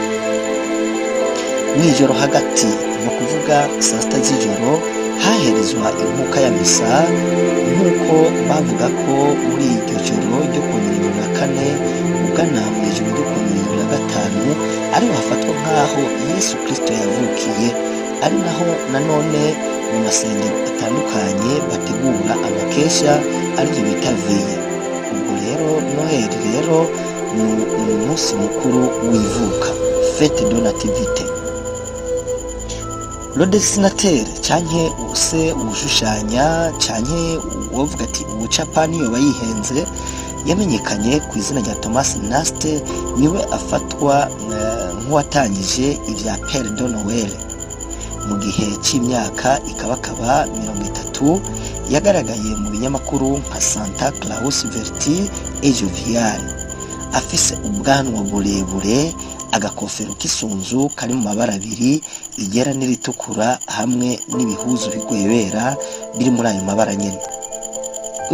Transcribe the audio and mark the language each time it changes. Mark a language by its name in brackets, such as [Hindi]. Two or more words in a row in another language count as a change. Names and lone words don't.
[Rundi] Mw'ijoro hagati, no kuvuga saa sita z'ijoro, haherezwa inkuka ya misa, nk'uko bavuga ko muri iryo joro ryo ku 24 ugana mu ijoro ryo ku 25 ariho hafatwa nk'aho Yesu Kristo yavukiye, ari naho nanone mu masengero atandukanye bategura amakesha aribyo bita veye. Ubwo rero Noel rero ni umunsi mukuru w'ivuka, [French] fete de nativite. Le dessinateur [Rundi] canke use ushushanya canke wovuga ati ubucapani yo bayihenze, yamenyekanye ku izina rya Thomas Nast, niwe afatwa nk'uwatangije ibya [French] Père de Noël. [Rundi] Mu gihe cy'imyaka ikabakaba 30 yagaragaye mu binyamakuru nka Santa Claus [French] Verti et Jovial, [Rundi] afise ubwanwa burebure, agakofero k'isunzu kari mu mabara abiri, iryera n'iritukura, hamwe n'ibihuzu bigwebera biri muri ayo mabara nyene.